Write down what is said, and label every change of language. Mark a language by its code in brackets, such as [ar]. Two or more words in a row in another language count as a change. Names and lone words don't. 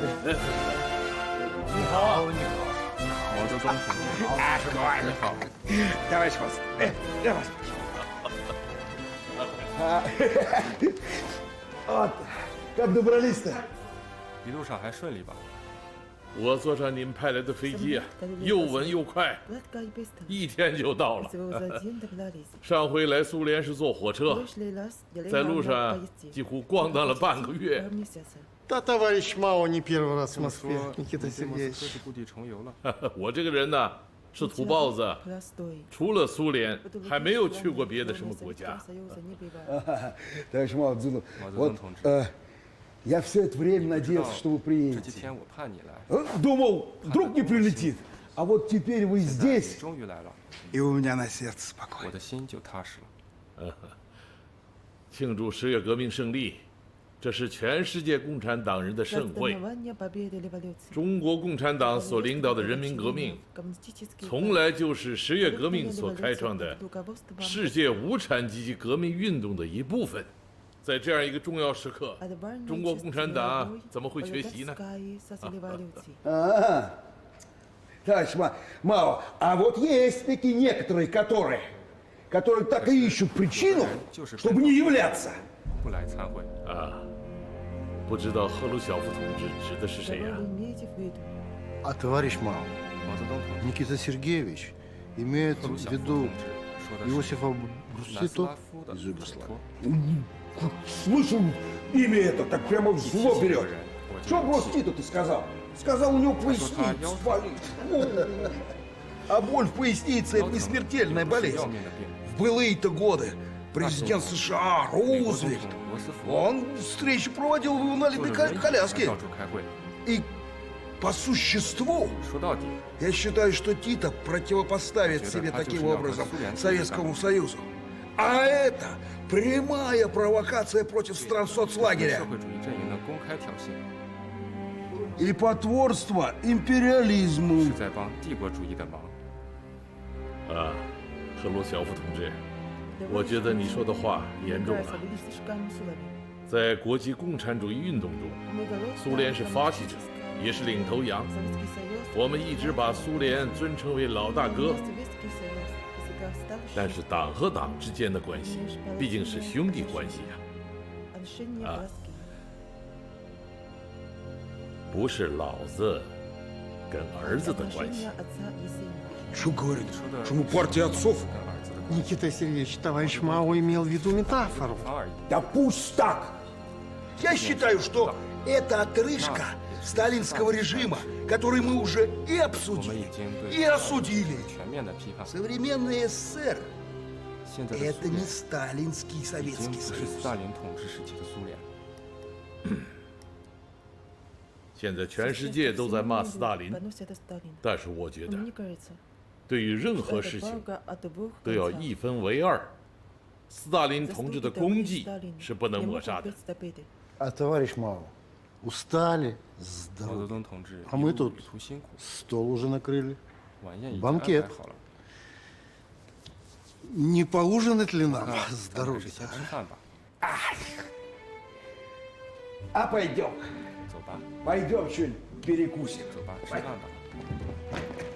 [zh] 你好，你好，毛泽东同志。啊，是吧？你好。 [ru] Давай спасибо. Давай спасибо. Вот, как добрались-то? [zh] 一路上还顺利吧？我坐上你们派来的飞机啊，又稳又快，1天就到了。上回来苏联是坐火车，在路上几乎咣当了半个月。 [ru] Да, товарищ Мао не первый раз в Москве, Никита Сергеевич. [zh] 故地重游了。我这个人呢，是土包子，除了苏联，还没有去过别的什么国家。 [ru] Товарищ Мао Цзэдун, вот я все это время надеялся, что вы [zh] 这几 [ru] приедете. [zh] 天我盼你来， [ru] Думал, вдруг не прилетит. А вот теперь вы [zh] 现在你 [ru] здесь, [zh] 终于来了， [ru] и у меня на сердце [zh] 我 [ru] спокойно. [zh] 的心就踏实了。庆祝10月革命胜利，这是全世界共产党人的盛会。中国共产党所领导的人民革命，从来就是10月革命所开创的世界无产阶级革命运动的一部分。在这样一个重要时刻，中国共产党怎么会缺席呢？ [ru] Товарищ Мао, а вот есть такие некоторые, которые так и ищут причину, чтобы не являться. [zh] 不来参会啊，不知道赫鲁晓夫同志指的是谁呀？ [ru] А товарищ Мао, [zh] 毛泽东同志 [ru] Никита Сергеевич имеет [zh] 赫鲁 [ru] в [zh] 晓夫 [ru] виду [zh] 同志说的是 [ru] Иосифа [zh] 南斯 [ru] Брусито [zh] 拉夫的 [ru] из [zh] 斯 [ru] Югославии. [zh] 托。 [ru] Слышу имя это, так прямо в зло берет. Что Брустито ты сказал? Сказал, у него поясница болит. А боль в пояснице – это не смертельная болезнь. В былые-то годы президент США Рузвельт, он встречи проводил в инвалидной коляске. И по существу, я считаю, что Тита противопоставит себе таким образом Советскому Союзу. А это прямая провокация против стран соцлагеря. И потворство империализму. [zh] 是在帮帝国主义的忙。啊，赫鲁晓夫同志，我觉得你说的话严重了。在国际共产主义运动中，苏联是发起者，也是领头羊。我们一直把苏联尊称为老大哥。但是党和党之间的关系毕竟是兄弟关系呀，啊，不是老子跟儿子的关系。 [ru] Что говорит? Что мы партия отцов? Никита Сергеевич, товарищ Мао имел в виду метафору. Да пусть так! Я считаю, что это отрыжка сталинского режима, который мы уже и обсудили, и осудили. Современный СССР – это не сталинский Советский Союз. [zh] 斯大林统治时期的苏联。现在全世界都在骂斯大林，但是我觉得，对于任何事情都要一分为二。斯大林同志的功绩是不能抹杀的。 [ru] А товарищ Мао, устали с [zh] 毛泽 [ru] дороги. [zh] 东同志 [ru] А мы [zh] 一路 [ru] тут [zh] 旅途辛苦， [ru] стол уже накрыли. [zh] 晚宴已经安 [ru] Банкет. [zh] 排好了。 [ru] Не поужинать ли нам [zh] 那 [ru] с [zh] 咱们还 [ru] дороги? [zh] 是先吃饭吧。 [ru] А пойдем. [zh] 走吧， [ru] Пойдем что-нибудь перекусим. [zh] 走吧，吃饭吧。